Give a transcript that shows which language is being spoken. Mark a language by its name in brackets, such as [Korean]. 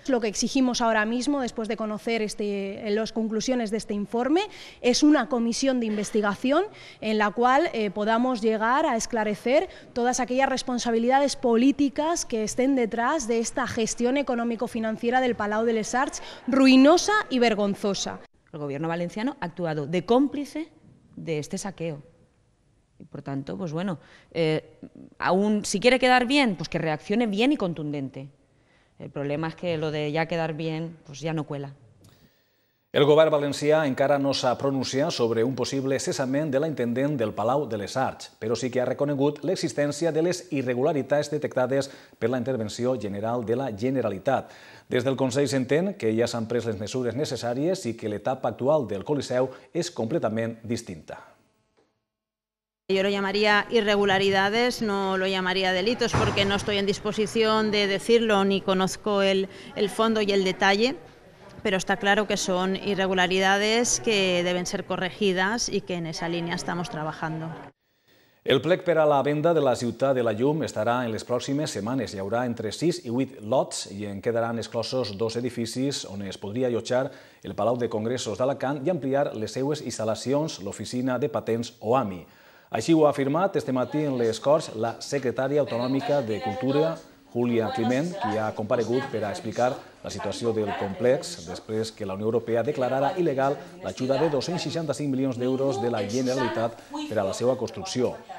[Spanish] Lo que exigimos ahora mismo, después de conocer las conclusiones de este informe, es una comisión de investigación en la cual podamos llegar a esclarecer todas aquellas responsabilidades políticas que estén detrás de esta gestión económico-financiera del Palau de les Arts, ruinosa y vergonzosa. El gobierno valenciano ha actuado de cómplice de este saqueo. Y por tanto, pues bueno, aún si quiere quedar bien, pues que reaccione bien y contundente. El problema es que lo de ya quedar bien, pues ya no cuela. [Catalan] El govern valencià encara no s'ha pronunciat sobre un possible cessament de la intendent del Palau de les Arts, però sí que ha reconegut l'existència de les irregularitats detectades per la intervenció general de la Generalitat. Des del Consell s'entén que ja s'han pres les mesures necessàries i que l'etapa actual del Coliseu és completament distinta. [Spanish] Yo lo llamaría irregularidades, no lo llamaría delitos, porque no estoy en disposición de decirlo ni conozco el fondo y el detalle. Pero está claro que son irregularidades que deben ser corregidas y que en esa línea estamos trabajando. [Catalan] El plec per a la venda de la Ciutat de la Llum estarà en les pròximes setmanes. Hi haurà entre 6 i 8 lots i en quedaran exclosos 2 edificis on es podria allotjar el Palau de Congressos d'Alacant i ampliar les seues instal·lacions, l'oficina de patents OAMI. Així ho ha afirmat este matí en les Corts la secretària autonòmica de Cultura, Júlia Climent, qui ha comparegut per a explicar la situació del complex després que la Unió Europea declarara il·legal l'ajuda de 265 milions d'euros de la Generalitat per a la seva construcció.